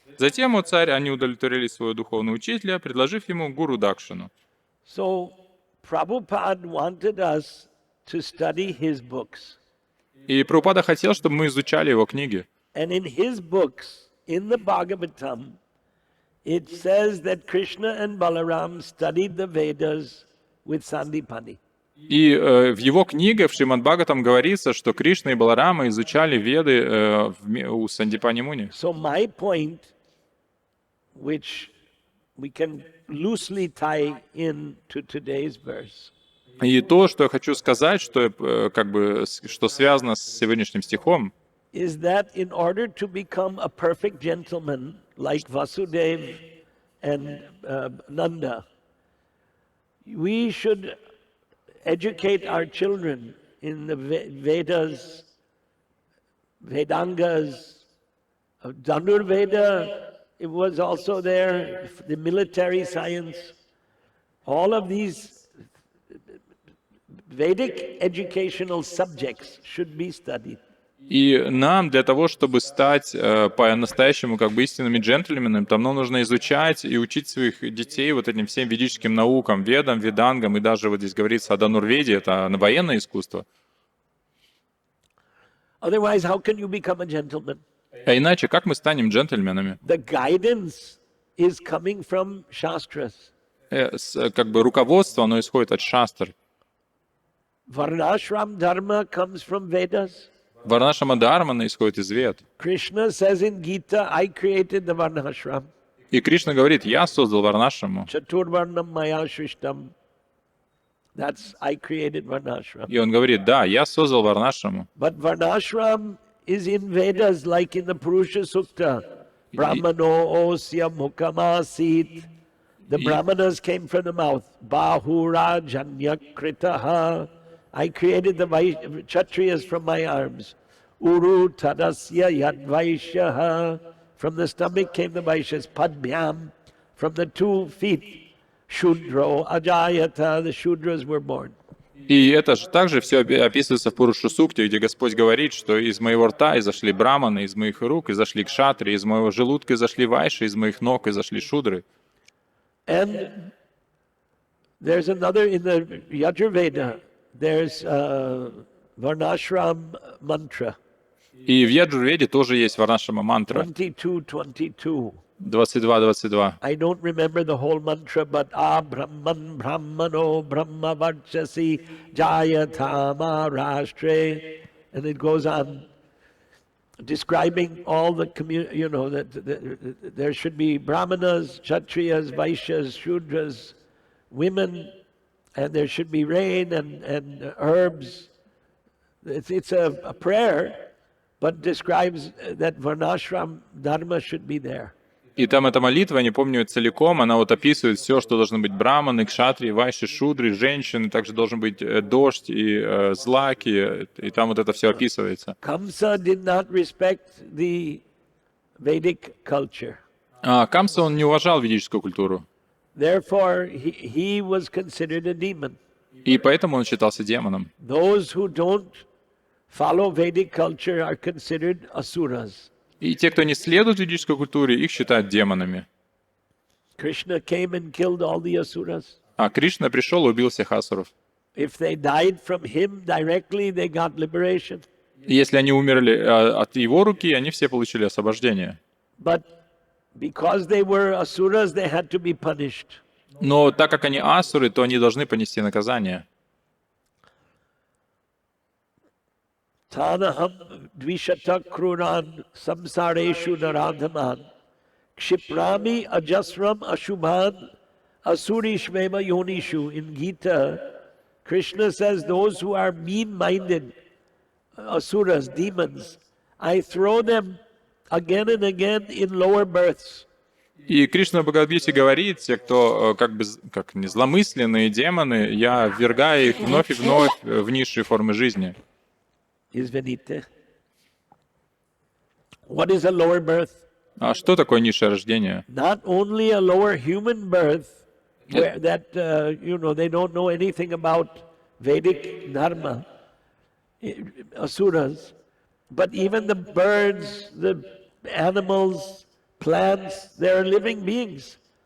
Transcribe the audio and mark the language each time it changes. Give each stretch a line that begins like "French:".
Russian: Затем, о царь, они удовлетворили своего духовного учителя, предложив ему гуру Дакшину.
English: So, Prabhupada wanted us to study his books.
Russian: И Прабхупада хотел, чтобы мы изучали его книги.
English: And in his books, in the Bhagavatam, it says that Krishna and Balaram studied the Vedas with Sandipani.
Russian: И в его книге, в Шримад Бхагаватам, говорится, что Кришна и Баларама изучали Веды у Сандипани Муни.
English: So my point, which we can loosely tie in to today's verse,
Russian: И то, что я хочу сказать, что связано с сегодняшним стихом,
English: is that in order to become a perfect gentleman like Vasudeva and Nanda, we should educate our children in the Vedas, Vedangas, Dhanurveda, it was also there, the military science, all of these Vedic educational subjects should be studied.
Russian: И нам для того, чтобы стать по-настоящему истинными джентльменами, нам нужно изучать и учить своих детей вот этим всем ведическим наукам, ведам, ведангам, и даже вот здесь говорится о Данурведе, это военное искусство.
English: Otherwise, how can you become a gentleman?
Russian: А иначе, как мы станем джентльменами?
English: The guidance is coming from Shastras.
Russian: Руководство, оно исходит от шастр.
English: Varnashram dharma comes from Vedas.
Russian: Варнашрама Дхарма исходит из Вед.
English: Krishna says in Gita, I created the Varnashram.
Russian: И Кришна говорит, я создал Варнашраму.
Sanskrit: Chaturvarnam maya shrishtam.
English: That's, I created Varnashram.
Russian: И он говорит, да, я создал Варнашраму.
English: But Varnashram is in Vedas, like in the Purusha Sukta.
Sanskrit: Brahmano osya mukamasit.
English: The Brahmanas came from the mouth.
Sanskrit: Bahura janyakritaha.
English: I created the Kshatriyas from my arms.
Sanskrit: Uru tadasya yadvaishyaha.
English: From the stomach came the Vaishyas.
Sanskrit: Padmyam.
English: From the 2 feet.
Sanskrit: Shudro ajayata.
English: The Shudras were born.
Russian: И это же также все описывается в Пуруша Сукте, где Господь говорит, что из моего рта изошли браманы, из моих рук изошли кшатри, из моего желудка изошли вайши, из моих ног изошли шудры.
English: And there's another in the Yajurveda. There's Varnashram mantra.
Russian: И в Яджурведе тоже есть Варнашрама мантра.
English: 22.
Russian: 22.
English: I don't remember the whole mantra, but
Sanskrit: Brahman Brahmano Brahma Varchasi Jayatama Rashtre,
English: and it goes on. describing all the that there should be brahmanas, kshatriyas, vaishyas, shudras, women, and there should be rain and herbs. It's a prayer, but describes that varnashram dharma should be there.
Russian: И там эта молитва, я не помню ее целиком, она вот описывает все, что должны быть браманы, кшатрии, вайши, шудры, женщины, также должен быть дождь и злаки, и там вот это все описывается.
English: Kamsa did not respect the Vedic culture.
Russian: Камса, он не уважал ведическую культуру,
English: Therefore, he was considered a demon.
Russian: и поэтому он считался демоном.
English: Those who don't follow Vedic culture are considered asuras.
Russian: И те, кто не следует ведической культуре, их считают демонами.
English: Krishna came and killed all the asuras.
Russian: А Кришна пришел и убил всех асуров.
English: If they died from him directly, they got liberation.
Russian: И если они умерли от его руки, они все получили освобождение.
English: But because they were asuras, they had to be punished.
Russian: Но так как они асуры, то они должны понести наказание.
Sanskrit: Tanaham dvishatak kruran samsareshu naradhaman kshiprami ajasram ashubhan asurishmema yonishu.
English: In Gita, Krishna says those who are mean-minded, asuras, demons, I throw them again and again in lower births.
Russian: И Кришна в Бхагавадгите говорит, те, кто как не зломысленные демоны, я ввергаю их вновь и вновь в низшие формы жизни. Извините.
English: What is a lower birth?
Russian: А что такое низшее рождение?
English: Not only a lower human birth, where that they don't know anything about Vedic dharma, asuras, but even the birds, the animals, plants, they are living beings.